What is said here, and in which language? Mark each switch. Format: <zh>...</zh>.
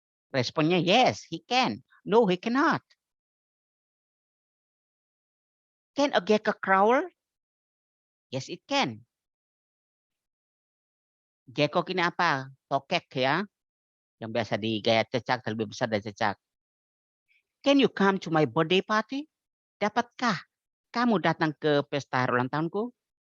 <id>Responnya</id> <en>yes, he can. No, he cannot. Can a gecko crawl? Yes, it can.</en> <id>Gecko ini apa? Tokek ya, yang biasa digaya cecak, lebih besar dari cecak.</id> <en>Can you come to my birthday party?</en> <id>Dapatkah kamu datang ke pesta ulang tahunku?</id>